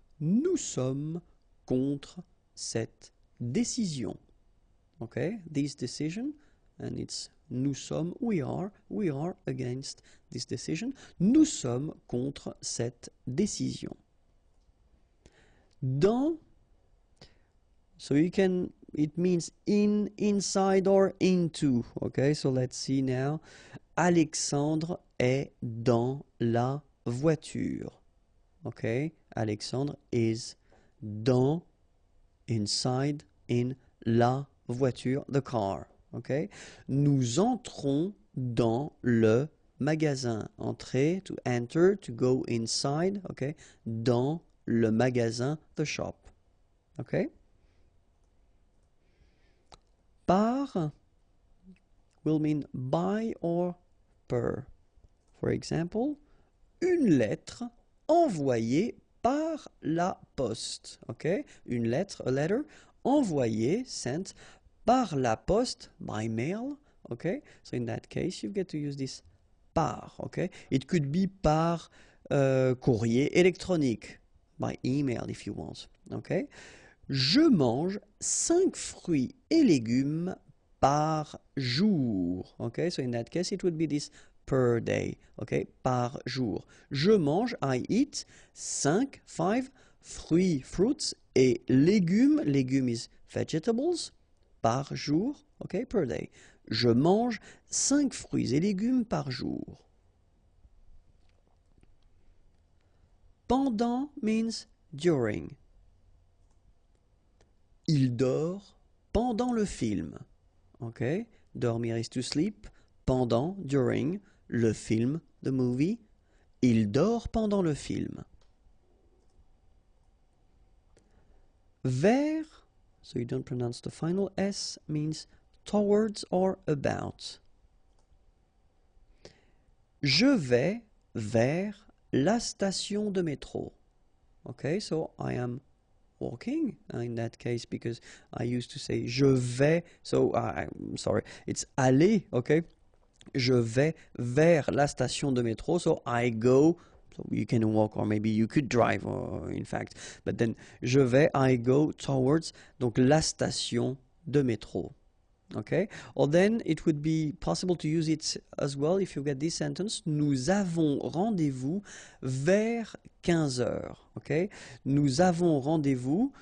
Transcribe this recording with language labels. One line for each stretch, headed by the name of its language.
French: Nous sommes contre cette décision.
English: Okay, this decision, and it's nous sommes, we are against this decision.
French: Nous sommes contre cette décision.
English: Dans, so you can, it means in, inside, or into. Okay, so let's see now.
French: Alexandre est dans la voiture.
English: Okay, Alexandre is dans, inside, in la voiture, the car.
French: Okay, nous entrons dans le magasin.
English: Entrer, to enter, to go inside. Okay, dans le magasin, the shop. Okay. Par will mean by or per.
French: For example, une lettre envoyée par la poste.
English: Okay, une lettre, a letter, envoyée, sent, par la poste, by mail. Okay, so in that case you get to use this par. Okay, it could be par courrier électronique, by email if you want.
French: Okay, je mange 5 fruits et légumes par jour.
English: Okay, so in that case it would be this per day. Okay, par jour. Je mange, I eat 5 fruits, fruits, et légumes, légumes is vegetables, par jour, okay, per day.
French: Je mange 5 fruits et légumes par jour.
English: Pendant means during.
French: Il dort pendant le film. Okay, dormir is to sleep. Pendant, during, le film, the movie. Il dort pendant le film.
English: Vers, so you don't pronounce the final S, means towards or about.
French: Je vais vers la station de métro.
English: Okay, so I am walking in that case, because I used to say je vais, so I'm sorry, it's aller, okay? Je vais vers la station de métro, so I go, so you can walk or maybe you could drive, in fact, but then je vais, I go towards, donc la station de métro. Okay, or then it would be possible to use it as well if you get this sentence.
French: Nous avons rendez-vous vers 15 heures. Okay, nous avons rendez-vous.